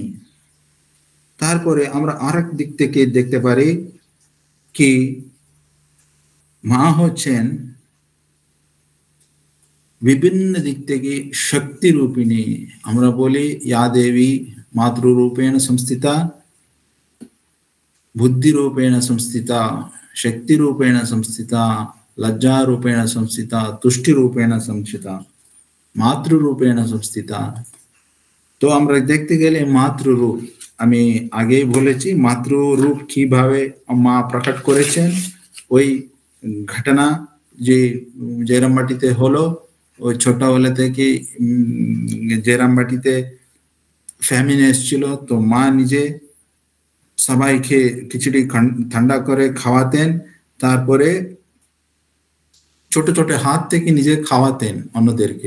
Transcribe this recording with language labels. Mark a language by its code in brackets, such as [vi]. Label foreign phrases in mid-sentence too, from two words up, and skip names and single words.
[bn] তারপরে আমরা আরেক দিক থেকে দেখতে পারি কি মা হচ্ছেন বিভিন্ন দিক থেকে শক্তি রূপিণী। আমরা বলি [sa] ইয়া দেবী মাতৃরূপেণ সংস্থিতা, बुद्धि रूपेण संस्थिता, शक्ति रूपेण संस्थिता, लज्जा रूपेण संस्थिता, तुष्टि रूपेण संस्थिता, मातृ रूपेण संस्थिता। [bn] तो আমরা দেখতে গেলে মাতৃরূপ, আমি আগেই বলেছি মাতৃরূপ কিভাবে মা প্রকট করেছেন। ওই ঘটনা যে জয়রামবাটিতে হলো, ওই ছোটবেলা থেকে জয়রামবাটিতে ফ্যামিন এসেছিল, তো মা নিজে সবাইকে খিচুড়ি ঠান্ডা করে খাওয়াতেন, তারপরে ছোট ছোট হাত থেকে নিজে খাওয়াতেন অন্যদেরকে।